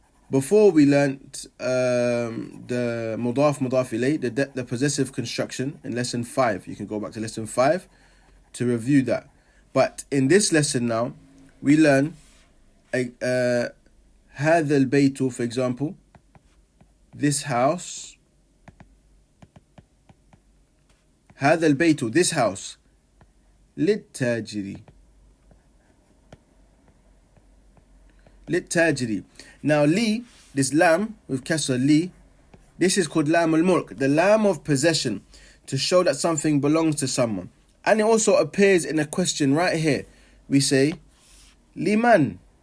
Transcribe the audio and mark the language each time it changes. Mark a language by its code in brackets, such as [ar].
[en] Before we learnt the mudaf ilayh, the possessive construction in lesson 5. You can go back to lesson 5 to review that. But in this lesson now, we learn [ar] هذا البيت, [en] for example, this house. [ar] هذا البيت, [en] this house, [ar] للتاجر. للتاجر. [en] Now li, this lam with kasra li, this is called lam al-mulk, the lam of possession, to show that something belongs to someone. And it also appears in a question right here. We say liman.